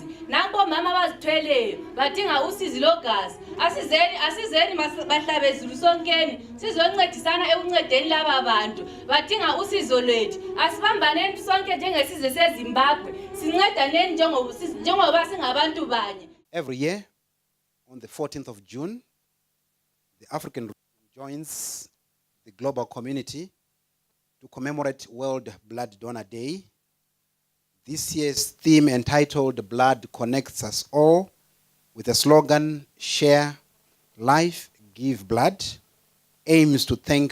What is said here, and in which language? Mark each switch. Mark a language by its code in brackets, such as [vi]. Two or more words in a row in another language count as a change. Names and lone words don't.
[nd] Namba omama abazithweleyo badinga usizi logazi. Asizeni bahlabezulu sonkeni sizoncedisana ekuncedeni laba bantu badinga usizo lwethu. Asibambaneni sonke njengesizwe seZimbabwe sincedaneni njengoba singabantu banye. [en] Every year on the 14th of June, the African region joins the global community to commemorate World Blood Donor Day. This year's theme, entitled Blood Connects Us All, with the slogan, Share Life, Give Blood, aims to thank